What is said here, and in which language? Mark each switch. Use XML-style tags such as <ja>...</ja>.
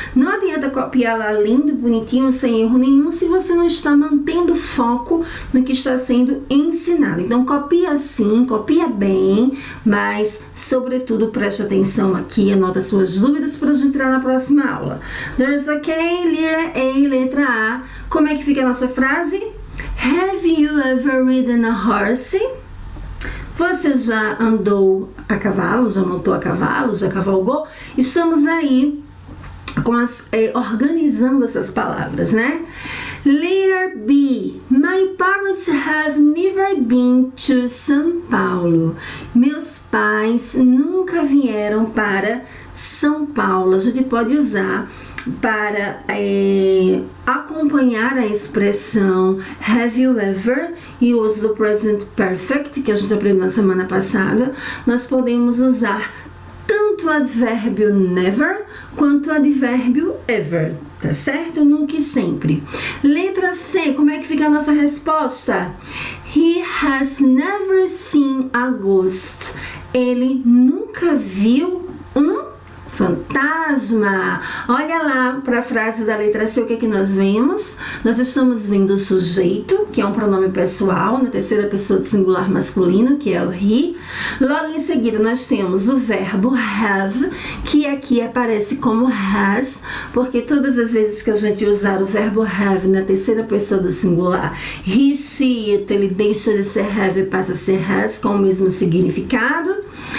<pt>Não adianta copiar lá lindo, bonitinho, sem erro nenhum, se você não está mantendo foco no que está sendo ensinado. Então copia sim, copia bem, mas sobretudo preste atenção aqui, anota suas dúvidas para a gente entrar na próxima aula. There's a K, letra A. Como é que fica a nossa frase?</pt> <en>Have you ever ridden a horse?</en> <pt>Você já andou a cavalo, já montou a cavalo, já cavalgou? Estamos aí organizando essas palavras, né?</pt> <en>Letter B. My parents have never been to São Paulo.</en> <pt>Meus pais nunca vieram para São Paulo. A gente pode usar para acompanhar a expressão</pt> <en>have you ever</en> <pt>e o uso do</pt> <en>present perfect,</en> <pt>que a gente aprendeu na semana passada. Nós podemos usar tanto o advérbio never quanto o advérbio ever, tá certo? Nunca e sempre. Letra C, como é que fica a nossa resposta?</pt> <en>He has never seen a ghost.</en> <pt>Ele nunca viu um fantasma. Olha lá para a frase da letra C, o que é que nós vemos? Nós estamos vendo o sujeito, que é um pronome pessoal, na terceira pessoa do singular masculino, que é o he. Logo em seguida nós temos o verbo have, que aqui aparece como has, porque todas as vezes que a gente usar o verbo have na terceira pessoa do singular, he, she, it, ele deixa de ser have e passa a ser has, com o mesmo significado.</pt>